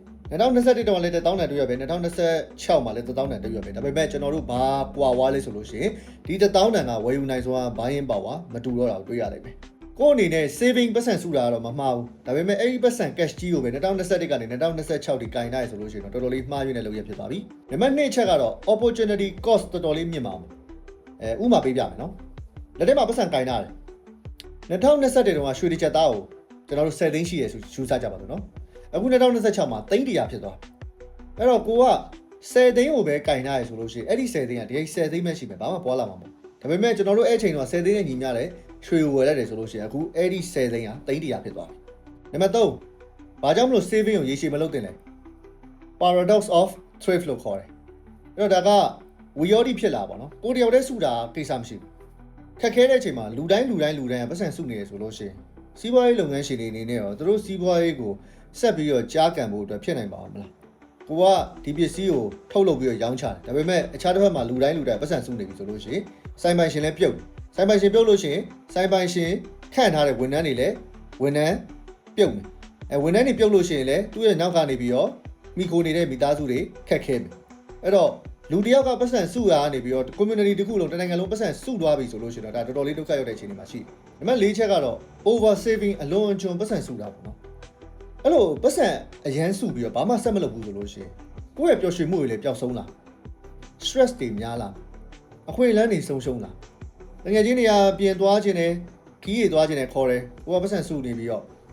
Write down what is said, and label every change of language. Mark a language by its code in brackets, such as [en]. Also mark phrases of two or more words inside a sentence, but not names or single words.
[my] 2021 တော့လည်း1000တန်တွေ့ရပဲ2026မှာလည်း1000တန်တွေ့ရပဲဒါပေမဲ့ကျွန်တော်တို့ဘာပွာဝါးလဲဆိုလို့ရှိရင်ဒီ1000တန်ကဝယ်ယူနိုင်ဆိုတာဘိုင်းပါဝါမတူတော့တာကိုတွေ့ရလိမ့်မယ်ကိုယ့်အနေနဲ့ saving ပတ်စံစုတာကတော့မမှားဘူးဒါပေမဲ့အဲ့ဒီပတ်စံ cash ကြီးကိုပဲ2021ကနေ2026ဒီကင်ထားရဆိုလို့ရှိရင်တော့တော်တော်လေးမှားရွေးနေလို့ရဖြစ်သွားပြီနံပါတ်2ချက်ကတော့ [en] opportunity cost [my] တော်တော်လေးမြင့်ပါမယ်ဥမာပေးပြမယ်နော်လက်ထဲမှာပတ်စံကင်ထားတယ် 2021တုန်းကရွှေတစ်ချက်သားကိုကျွန်တော်တို့10သိန်းရှိရဆိုယူဆကြပါလို့နော်အခု2026မှာ300ဖြစ်သွားအဲ့တော့ကိုက10သိန်းကိုပဲကင်ထားရဆိုလို့ရှိရင်အဲ့ဒီ10သိန်းကဒီ10သိန်းပဲရှိမယ်ဘာမှပွားလာမှာမဟုတ်ဒါပေမဲ့ကျွန်တော်တို့အဲ့ချိန်တော့10သိန်းနဲ့ညီမျှတယ်ရွှေဝယ်လိုက်တယ်ဆိုလို့ရှိရင်အခုအဲ့ဒီ10သိန်းက300ဖြစ်သွားပြီနံပါတ် 3ဘာကြောင့်မလို့ saving ကိုရေရှည်မလုပ်တင်လဲ [en] paradox of thrift [my] လို့ခေါ်တယ်အဲ့တော့ဒါကဝီယောဒီဖြစ်လာပါတော့ကိုတယောက်တည်းစုတာကိစ္စမရှိဘူးခက်ခဲတဲ့အချိန်မှာလူတိုင်းကပတ်စံစုနေရဆိုလို့ရှိရင်စီးပွားရေးလုပ်ငန်း ရှင်တွေအနေနဲ့ရောသူတို့စီးပွားရေးကိုဆက်ပြီးတော့ကြားကန်ဖို့အတွက်ဖြစ်နိုင်ပါမလားကိုကဒီပစ္စည်းကိုထုတ်လုပ်ပြီးတော့ရောင်းချတယ်ဒါပေမဲ့အခြားတစ်ဖက်မှာလူတိုင်းပတ်စံစုနေပြီ ဆိုလို့ရှိရင်စိုင်းပိုင်ရှင်လည်းပြုတ်စိုင်းပိုင်ရှင်ပြုတ်လို့ရှိရင်စိုင်းပိုင်ရှင်ခန့်ထားတဲ့ဝန်ထမ်းတွေလည်းဝန်ထမ်းပြုတ်မယ်ဝန်ထမ်းတွေပြုတ်လို့ရှိရင်လည်းသူ့ရဲ့နောက်ကနေပြီးတော့မိခိုနေတဲ့မိသားစုတွေခက်ခဲမယ်အဲ့တော့လူတယောက်ကပတ်စံစုရကနေပြီးတော့ community တစ်ခုလုံးတစ်နိုင်ငံလုံးပတ်စံစုသွားပြီဆိုလို့ရှိရင်တော့ဒါတော်တော်လေးဒုက္ခရောက်တဲ့အခြေအနေမှာရှိတယ်နံပါတ်4ချက်ကတော့ [en] over saving [my] အလွန်အကျွံပတ်စံစုတာပေါ့နော်အဲ့လိုပတ်စံအရန်စုပြီးတော့ဘာမှဆက်မလုပ်ဘူးဆိုလို့ရှိရင်ကိုယ့်ရဲ့ပျော်ရွှင်မှုတွေလည်းပျောက်ဆုံးလာ stress တွေများလာအခွင့်အလမ်းတွေဆုံးရှုံးလာငွေချင်းတွေကပြင်သွားခြင်းနဲ့ခီးရသွားခြင်းနဲ့ခေါ်တယ်ကိုကပတ်စံစုနေပြီးတော့မ